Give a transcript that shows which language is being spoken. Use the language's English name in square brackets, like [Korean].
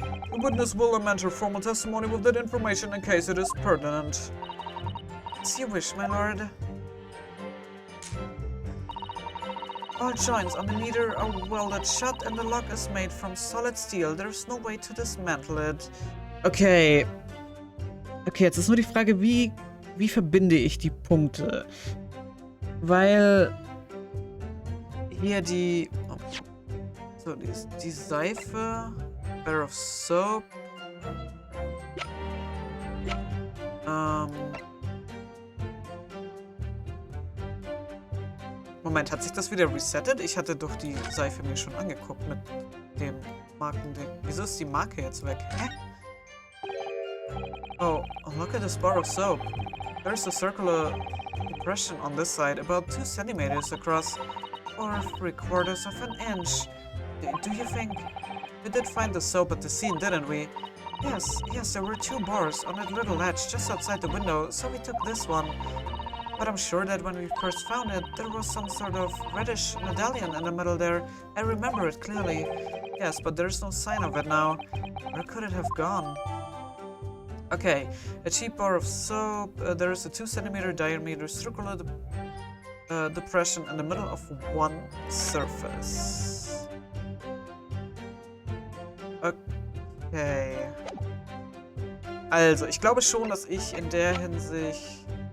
[English] The witness will amend her formal testimony with that information in case it is pertinent. As you wish, my lord. All joints on the meter are welded shut and the lock is made from solid steel. There's no way to dismantle it. Okay. [German] Okay, jetzt ist nur die Frage, wie verbinde ich die Punkte? Weil hier die... Oh, so, die Seife... [English] Bar of Soap. [German] Moment, hat sich das wieder resettet? Ich hatte doch die Seife mir schon angeguckt mit dem Markending. Wieso ist die Marke jetzt weg? Hä? [English] Oh, look at this bar of soap. There's a circular depression on this side, about 2 centimeters across, or 3/4 of an inch. Do you think? We did find the soap at the scene, didn't we? Yes, there were 2 bars on that little ledge just outside the window, so we took this one. But I'm sure that when we first found it, there was some sort of reddish medallion in the middle there. I remember it clearly. Yes, but there's no sign of it now. Where could it have gone? Okay, a cheap bar of soap. There is a 2 centimeter diameter circular depression in the middle of one surface. [German] Okay. Also, ich glaube schon, dass ich in der Hinsicht